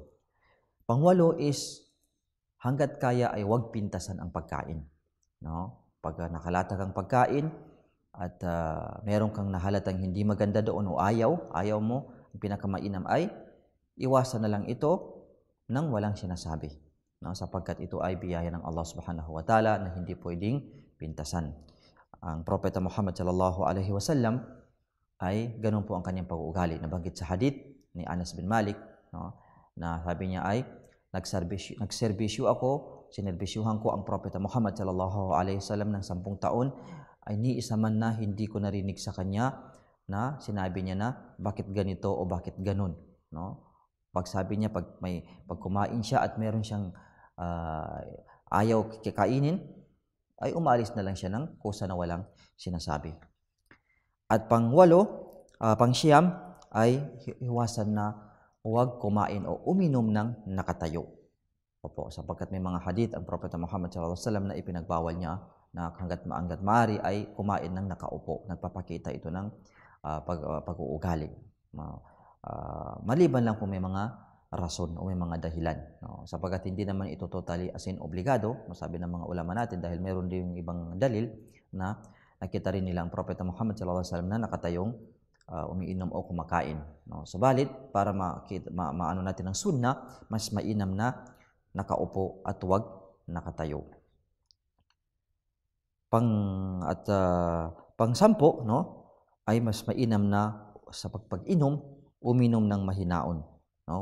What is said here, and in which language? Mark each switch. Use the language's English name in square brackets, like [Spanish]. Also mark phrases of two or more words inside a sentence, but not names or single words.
[Filipino] Pangwalo is hangga't kaya ay huwag pintasan ang pagkain, no? Pag nakalata kang pagkain at meron kang nahalatang hindi maganda doon o ayaw mo, ang pinakamainam ay iwasan na lang ito nang walang sinasabi. No? Sapagkat ito ay biyaya ng Allah [Arabic] سبحانه وتعالى [Filipino] na hindi pwedeng pintasan. Ang Propeta Muhammad [Arabic] صلى الله عليه وسلم [Filipino] ay ganun po ang kanyang pag-uugali. Nabanggit sa hadith ni Anas bin Malik, no? Na sabi niya ay nagserbisyo ako, sinerbisyuhan ko ang Propeta Muhammad [Arabic] صلى الله عليه وسلم [Filipino] ng 10 taon, ay ni isa man na hindi ko narinig sa kanya na sinabi niya na bakit ganito o bakit ganun, no? Pag sabi niya pag kumain siya at meron siyang ayaw kikainin, ay umalis na lang siya ng kusa na walang sinasabi. At pang-siyam ay iwasan na huwag kumain o uminom ng nakatayo. Opo, sapagkat may mga hadith ang Propeta Muhammad [Arabic] صلى الله عليه وسلم [Filipino] na ipinagbawal niya na hanggat maaari ay kumain ng nakaupo. Nagpapakita ito ng pag-uugali. Maliban lang kung may mga rason o may mga dahilan, no? Sapagkat hindi naman ito [English] totally as in [Filipino] obligado, masabi ng mga ulama natin, dahil meron din ibang dalil na nakita rin nila ang Propeta Muhammad [Arabic] صلى الله عليه وسلم [Filipino] na nakatayong umiinom o kumakain, no? Subalit para maano natin ang sunna, mas mainam na nakaupo at huwag nakatayo. Pang-sampo, no, ay mas mainam na sa pag-inom uminom ng mahinaon, no?